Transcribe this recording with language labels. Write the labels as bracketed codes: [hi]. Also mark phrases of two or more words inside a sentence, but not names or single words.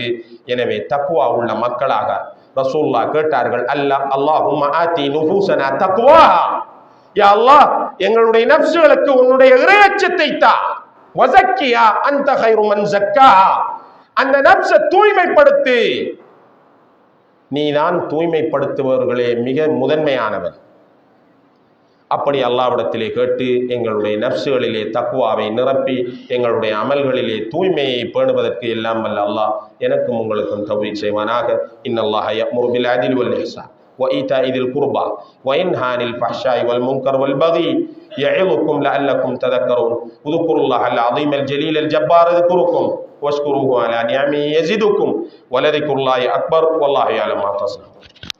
[ta] எனவே தக்குவா உள்ள மக்களாக ரசூலுல்லாஹ் கேட்டார்கள், [ar] اللهم آت نفوسنا تقواها, [ta] யா அல்லாஹ் எங்களுடைய நஃப்ஸுகளுக்கு உன்னுடைய இறையச்சத்தை தா, [ar] وزكها أنت خير من زكاها, [ta] அந்த நஃப்ஸை தூய்மைப்படுத்து, நீதான் தூய்மைப்படுத்துபவர்களே மிக முதன்மையானவர். அப்படி அல்லாஹ்விடத்திலே கேட்டு எங்களுடைய நஃப்ஸுகளிலே தக்வாவை நிரப்பி எங்களுடைய அமல்களிலே தூய்மையை பேணுவதற்கு எல்லாம் வல்ல அல்லாஹ் எனக்கும் உங்களுக்கும் தௌஃபீக் செய்வானாக. [ar] إن الله يأمر بالعدل والإحسان وإيتاء ذي القربى وينهى عن الفحشاء والمنكر والبغي يعظكم لعلكم تذكرون اذكروا الله العظيم الجليل الجبار اذكركم واشكروه على نعمه يزدكم ولذكر الله أكبر والله يعلم ما تصنعون.